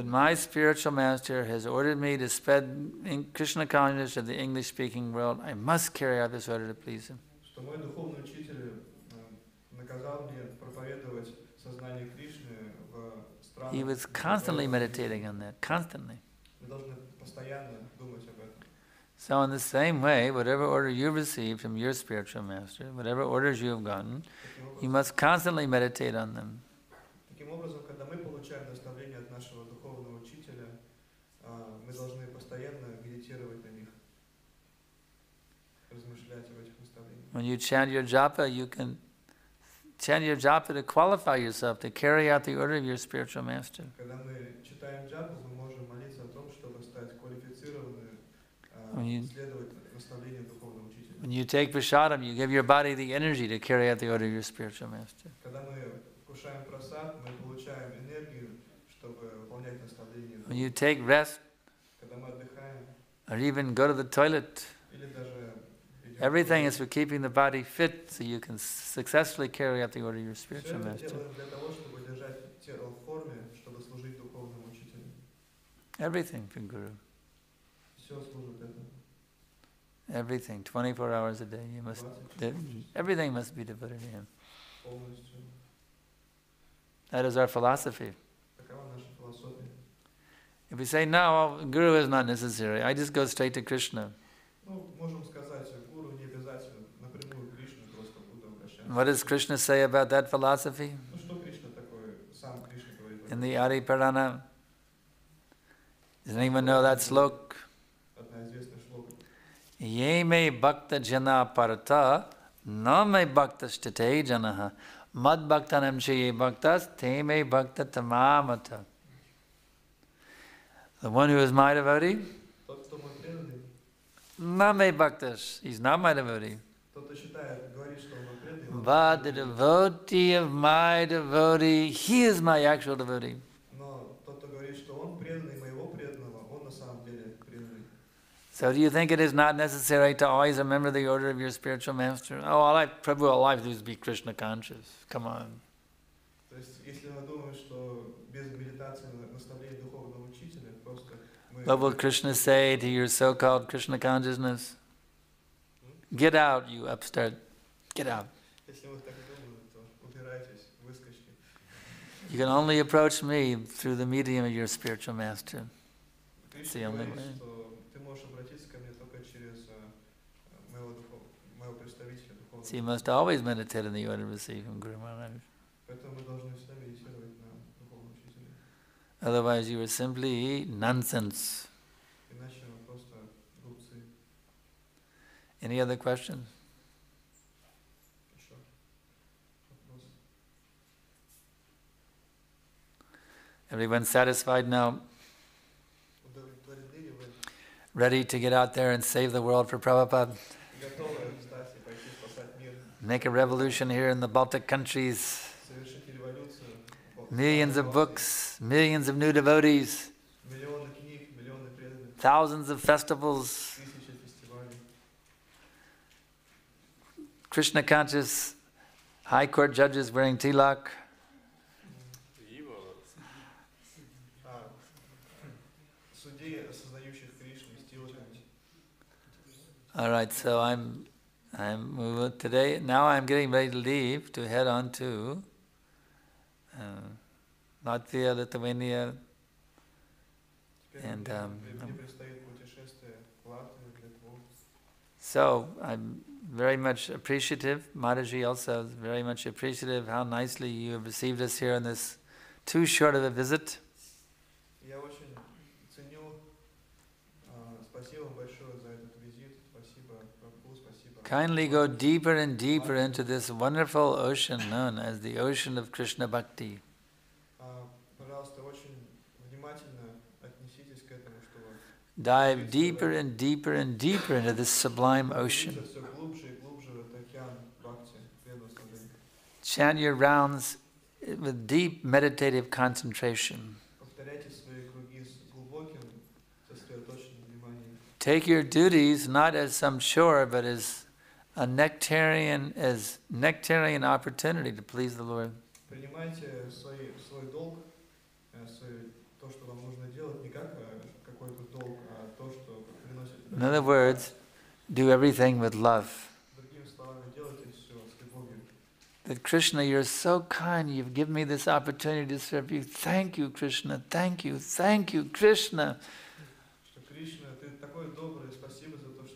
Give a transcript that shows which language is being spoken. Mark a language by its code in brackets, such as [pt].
[en] That my spiritual master has ordered me to spread Krishna consciousness to the English-speaking world. I must carry out this order to please him. [ru] Что мой духовный учитель наказал мне проповедовать сознание Кришны в странах. [en] He was constantly meditating on that, constantly. [ru] Мы должны постоянно думать об этом. [en] So in the same way, whatever order you receive from your spiritual master, whatever orders you have gotten, you must constantly meditate on them. [ru] Таким образом, когда мы получаем наставление от нашего духовного учителя, мы должны постоянно медитировать на них, размышлять об этих наставлениях. [en] When you chant your japa, you can chant your japa to qualify yourself to carry out the order of your spiritual master. [ru] Когда мы читаем джапу, мы можем молиться о том, чтобы стать квалифицированными, следовать наставлению духовного учителя. [en] When you take prasadam, you give your body the energy to carry out the order of your spiritual master. [ru] Когда мы вкушаем прасад, мы получаем энергию, чтобы выполнять наставление. [en] When you take rest, [ru] Когда мы отдыхаем, [en] or even go to the toilet, [ru] или даже [en] everything is for keeping the body fit so you can successfully carry out the order of your spiritual master. [ru] для того, чтобы держать тело в форме, чтобы служить духовному учителю. [en] Everything for Guru. [ru] Все служит этому. [en] Everything, 24 hours a day. You must, everything must be devoted to him. [ru] Полностью. [en] That is our philosophy. [ru] Такова наша философия. [en] If we say, no, Guru is not necessary, I just go straight to Krishna. [ru] Ну, можем сказать, гуру не обязательно напрямую Кришну, просто буду обращаться. [en] What does Krishna say about that philosophy? [ru] Ну, что Кришна такое, сам Кришна говорит? [en] In the Adi Purana, does anyone know that slok? [ru] Одна известная шлока. [sa] Ye me bhakta jana parata, na me bhakta sthite janaha, mad bhaktanam chaye bhaktas, te me bhakta tamamata. [en] The one who is my devotee, [ru] Тот, кто мой преданный, [sa] na me bhaktas, [en] he's not my devotee. [ru] тот, кто считает, говорит, что он мой преданный, [en] But the devotee of my devotee, he is my actual devotee. [ru] но тот, кто говорит, что он преданный моего преданного, он на самом деле преданный. [en] So do you think it is not necessary to always remember the order of your spiritual master? Oh, all I have to do is be Krishna conscious. Come on. [ru] То есть, если мы думаем, что без медитации на наставление духовного учителя, просто мы... [en] What will Krishna say to your so-called Krishna consciousness? Get out, you upstart. Get out. [ru] Если вы так думаете, то убирайтесь, выскочки. [en] You can only approach me through the medium of your spiritual master. [ru] Кришна говорит, что ты можешь обратиться ко мне только через моего представителя духовного. [en] So you must always meditate on the order received from Guru Maharaj. [ru] Поэтому мы должны всегда медитировать на духовном учителе. [en] Otherwise you are simply nonsense. [ru] Иначе мы просто глупцы. [en] Any other questions? [ru] Еще вопрос. [en] Everyone satisfied now? [ru] Удовлетворены ли вы? [en] Ready to get out there and save the world for Prabhupada? [ru] Готовы встать и пойти спасать мир? [en] Make a revolution here in the Baltic countries. [ru] Совершить революцию? [en] Millions of books, millions of new devotees, [ru] Миллионы книг, миллионы преданных, [en] thousands of festivals, [ru] тысячи фестивалей. [en] Krishna conscious high court judges wearing tilak. [ru] Судей, осознающих Кришну с тилоками. [en] All right, so now I'm getting ready to leave to head on to Latvia, Lithuania, and [ru] Мне предстоит путешествие в Латвию, в Литву. [en] so I'm very much appreciative. Mataji also is very much appreciative how nicely you have received us here on this too short of a visit. [ru] Я очень ценю. Спасибо вам большое за этот визит. Спасибо, Прабху, спасибо. [en] Kindly go deeper and deeper into this wonderful ocean known as the ocean of Krishna Bhakti. [ru] Пожалуйста, очень внимательно отнеситесь к этому, что [en] Dive deeper and deeper and deeper into this sublime ocean. [ru] все глубже и глубже в этот океан бхакти, преданного служения. [en] Chant your rounds with deep meditative concentration. [ru] Повторяйте свои круги с глубоким, сосредоточенным вниманием. [en] Take your duties not as some chore, but as a nectarian opportunity to please the Lord. [ru] Принимайте свой долг, то, что вам нужно делать, не как какой-то долг, а то, что приносит. [en] In other words, do everything with love. [ru] Другими словами, делайте все с любовью. [en] That Krishna, you're so kind, you've given me this opportunity to serve you. Thank you, Krishna. Thank you, Krishna. [ru] Что Кришна, ты такой добрый, спасибо за